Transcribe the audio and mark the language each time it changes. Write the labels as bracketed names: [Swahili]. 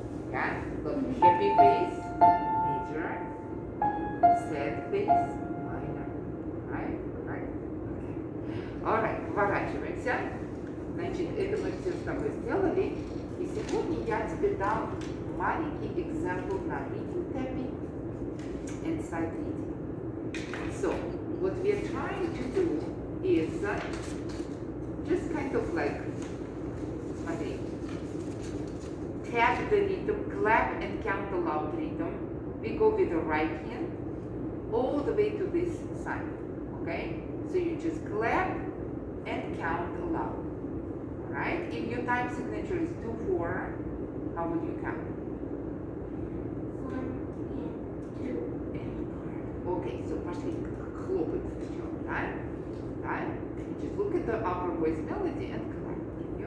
[English] Yeah, look, happy face, major. Sad face, minor. Right? Right? Okay. [Russian] Alright, поворачиваемся. Значит, это мы все с тобой сделали. И сегодня я тебе дам маленький example на [English] reading tapping and sight reading. So, what we are trying to do is just kind of like, [Russian] смотри, [English] tap the rhythm, clap and count aloud rhythm. We go with the right hand all the way to this side, okay? So you just clap and count aloud, alright? If your time signature is 2-4, how would you count? 1 and 2. [Russian] Okay, so пошли хлопать сначала, да? Да? [English] Just look at the upper voice melody and clap. Yeah.